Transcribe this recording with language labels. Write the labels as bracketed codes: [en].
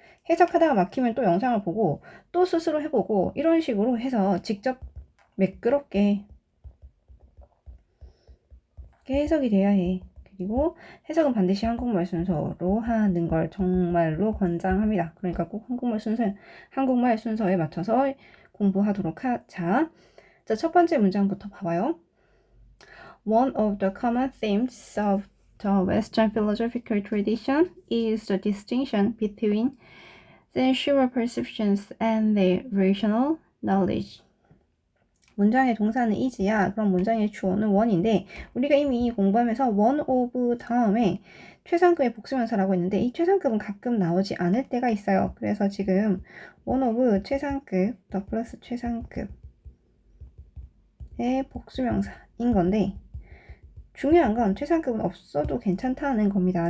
[ko] 해석하다가 막히면 또 영상을 보고 또 스스로 해보고 이런 식으로 해서 직접 매끄럽게 해석이 돼야 해. 그리고 해석은 반드시 한국말 순서로 하는 걸 정말로 권장합니다. 그러니까 꼭 한국말 순서에 맞춰서 공부하도록 하자. 자, 첫 번째 문장부터 봐봐요. [en] One of the common themes of the Western philosophical tradition is the distinction between sensual perceptions and their rational knowledge. [ko] 문장의 동사는 is야. 그럼 문장의 주어는 one인데 우리가 이미 공부하면서 one of 다음에 최상급의 복수명사라고 했는데 이 최상급은 가끔 나오지 않을 때가 있어요. 그래서 지금 one of 최상급 더 플러스 최상급의 복수명사인 건데 중요한 건 최상급은 없어도 괜찮다는 겁니다.